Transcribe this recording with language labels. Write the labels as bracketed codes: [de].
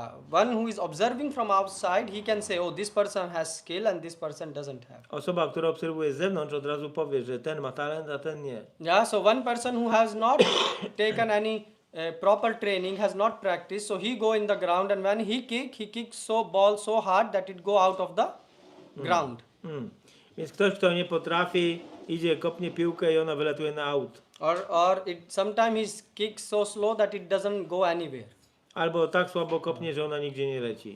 [en] One who is observing from outside, he can say, oh, this person has skill and this person doesn't have. [pl] Osoba, która obserwuje z zewnątrz, od razu powie, że ten ma talent, a ten nie. [en] Yeah, so one person who has not taken any proper training, has not practiced, so he go in the ground and when he kicks ball so hard that it go out of the ground. [pl] Więc ktoś, kto nie potrafi, idzie, kopnie piłkę i ona wylatuje na aut. [en] Or sometimes he kicks so slow that it doesn't go anywhere. [pl] Albo tak słabo kopnie, że ona nigdzie nie leci.